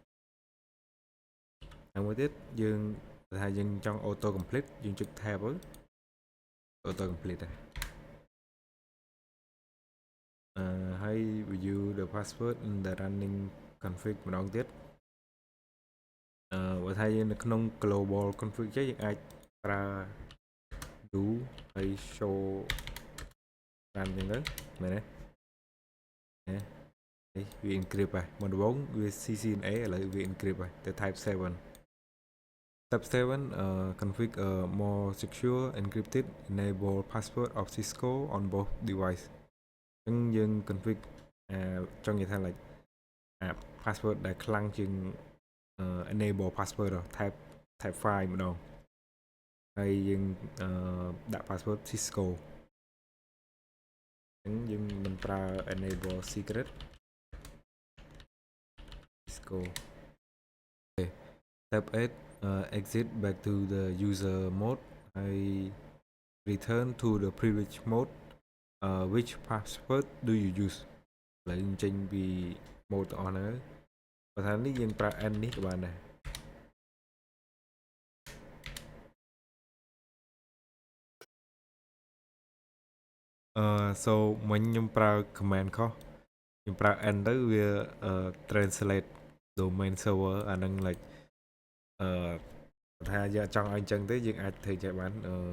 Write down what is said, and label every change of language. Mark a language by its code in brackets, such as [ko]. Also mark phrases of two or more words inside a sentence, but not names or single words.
[km] ហើយមួយទៀតយើងថាយើងចង់ [en] auto complete [km] យើងចុច tab ទៅ [en] auto complete [km] ដែរហើយ [en] view the password in the running config [km] ម្ដងទៀត បើថាយើងនៅក្នុង [en] global config [km] យើងអាចប្រើ do ហើយ [en] show run [km] ចឹងទៅមែនទេ នេះវា encrypt ហើយមុនដំបូងវា CCNA ឥឡូវវា encrypt ហើយទៅ [en] type 7 step 7 config more secure encrypted enable password of Cisco on both device [km] អញ្ចឹងយើង config ចង់និយាយថា [en] like password [km] ដែលខ្លាំងជាង [en] enable password type 5 [km] ម្ដងហើយយើងដាក់ [en] password Cisco [km] អញ្ចឹងយើងមិនប្រើ [en] enable secret Cisco step 8 exit back to the user mode [km] ហើយ [en] return to the privilege mode which password do you use [km] ឥឡូវចេញពី mode ទាំងអស់ហ្នឹងបើថានេះយើងប្រើ n នេះក៏បានដែរ so មិញខ្ញុំប្រើ command ខុសខ្ញុំប្រើ n ទៅវា [en] translate domain server [km] អាហ្នឹង like ថាយើងចង់ឲ្យអញ្ចឹងទេយើងអាចធ្វើចេះបាន